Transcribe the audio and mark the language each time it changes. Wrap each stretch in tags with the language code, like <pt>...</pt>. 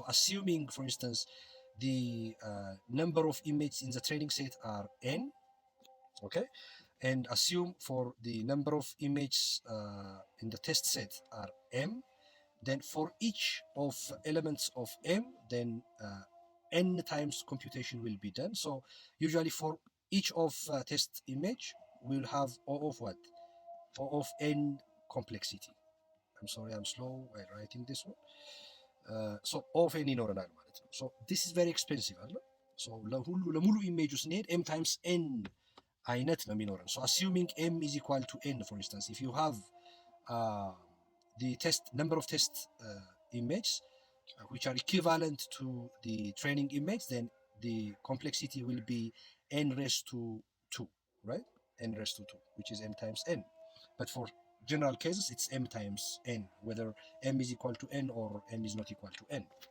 <en>So assuming, for instance, the number of images in the training set are n, okay, and assume for the number of images in the test set are m, then for each of elements of m, then n times computation will be done. So usually for each of test image, we'll have O of what? O of n complexity. I'm sorry, I'm slow while writing this one. So O of n</en> <am>ይኖረናል ማለት ነው.</am> <en>So this is very expensive አይደል?</en> <am>So ለሙሉ ኢሜጅ ስንሄድ m times n አይነት ነው የሚኖረን.</am> <en>So assuming m is equal to n, for instance, if you have the number of test images which are equivalent to the training image, then the complexity will be n raised to 2, right? N raised to 2, which is m times n. But for general cases, it's m times n, whether m is equal to n or m is not equal to n.</en>